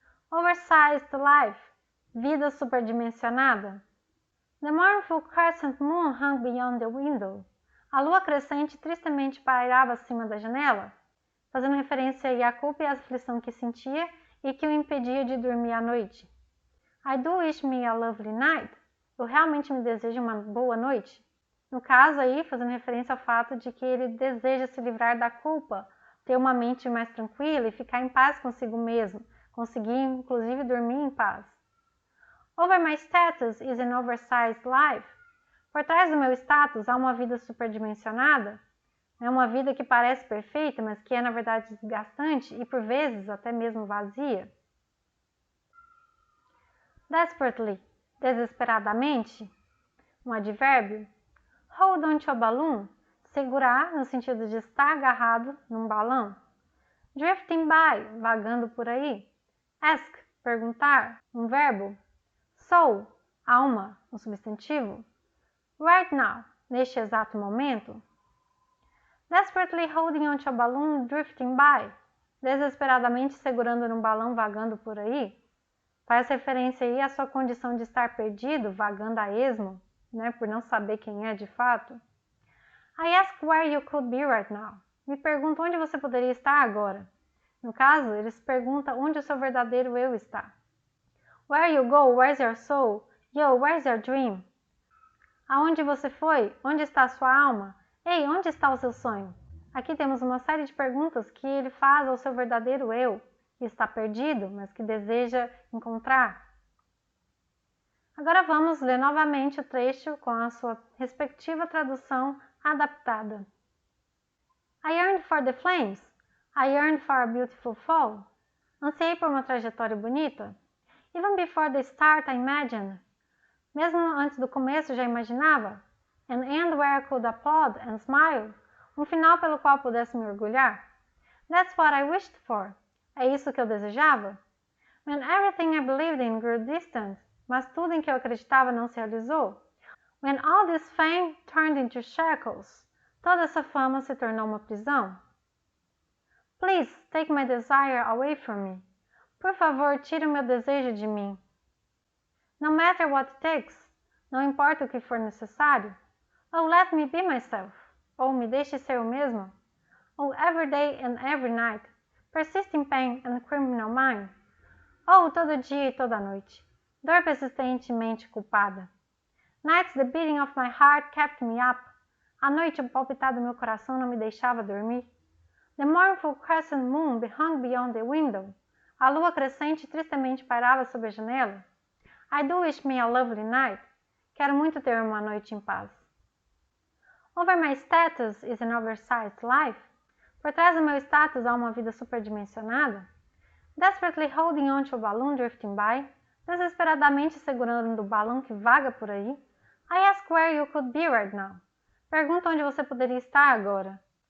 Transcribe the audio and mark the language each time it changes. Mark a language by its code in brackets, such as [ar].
[pt] Oversized life, vida superdimensionada. [en] The mournful crescent moon hung beyond the window. [pt] A lua crescente tristemente pairava acima da janela, fazendo referência aí à culpa e à aflição que sentia e que o impedia de dormir à noite. [en] I do wish me a lovely night. [pt] Eu realmente me desejo uma boa noite. No caso aí, fazendo referência ao fato de que ele deseja se livrar da culpa, ter uma mente mais tranquila e ficar em paz consigo mesmo, conseguir inclusive dormir em paz. [en] Over my status is an oversized life. [pt] Por trás do meu status há uma vida superdimensionada, é uma vida que parece perfeita, mas que é na verdade desgastante e por vezes até mesmo vazia. Desperately, desesperadamente, um advérbio. Hold on to a balloon, segurar no sentido de estar agarrado num balão. Drifting by, vagando por aí. Ask, perguntar, um verbo. Soul, alma, um substantivo. Right now, neste exato momento. [en] Desperately holding on to a balloon drifting by, [pt] desesperadamente segurando num balão vagando por aí. Faz referência aí à sua condição de estar perdido, vagando a esmo, né, por não saber quem é de fato. [en] I ask where you could be right now. [pt] Me pergunto onde você poderia estar agora. No caso, ele se pergunta onde o seu verdadeiro eu está. [en] Where you go, where's your soul? Yo, where's your dream? [pt] Aonde você foi? Onde está a sua alma? Ei, onde está o seu sonho? Aqui temos uma série de perguntas que ele faz ao seu verdadeiro eu, que está perdido, mas que deseja encontrar. Agora vamos ler novamente o trecho com a sua respectiva tradução adaptada. [en] I yearned for the flames. I yearned for a beautiful fall. [pt] Ansiei por uma trajetória bonita. [en] Even before the start I imagined. [pt] Mesmo antes do começo já imaginava. [en] An end where I could applaud and smile. [pt] Um final pelo qual pudesse me orgulhar. [en] That's what I wished for. [pt] É isso que eu desejava? [en] When everything I believed in grew distant. [pt] Mas tudo em que eu acreditava não se realizou. [en] When all this fame turned into shackles. [pt] Toda essa fama se tornou uma prisão. [en] Please take my desire away from me. [pt] Por favor, tire o meu desejo de mim. [en] No matter what it takes. [pt] Não importa o que for necessário. [en] Oh, let me be myself. [pt] Oh, me deixe ser eu mesmo. [en] Oh, every day and every night. Persisting pain and criminal mind. [pt] Oh, todo dia e toda noite. Dor persistente e mente culpada. [en] Nights the beating of my heart kept me up. [pt] À noite o palpitar do meu coração não me deixava dormir. [en] The mournful crescent moon hung beyond the window. [pt] A lua crescente tristemente pairava sob a janela. [en] I do wish me a lovely night. [pt] Quero muito ter uma noite em paz. [en] Over my status is an oversized life. [pt] Por trás do meu status há uma vida superdimensionada. [en] Desperately holding on to a balloon drifting by. [pt] Desesperadamente segurando o balão que vaga por aí. [en] I ask where you could be right now. [pt] Pergunto onde você poderia estar agora.